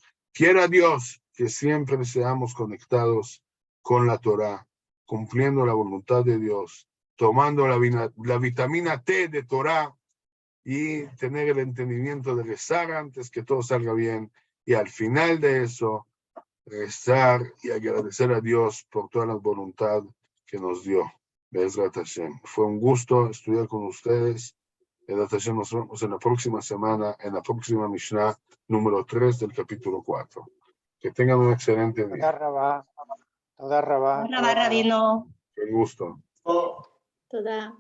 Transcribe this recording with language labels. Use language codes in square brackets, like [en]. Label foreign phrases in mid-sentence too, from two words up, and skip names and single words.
[es] Quiera Dios que siempre seamos conectados con la Torah, cumpliendo la voluntad de Dios, tomando la vitamina T de Torah y tener el entendimiento de rezar antes que todo salga bien y al final de eso rezar y agradecer a Dios por toda la voluntad que nos dio. [he] בעזרת השם. [es] Fue un gusto estudiar con ustedes. [he] בעזרת השם, [es] nos vemos en la próxima semana, en la próxima Mishnah número 3 del capítulo 4. Que tengan un excelente día. [he] תודה רבה, רבינו. [es] Un gusto. [he] תודה.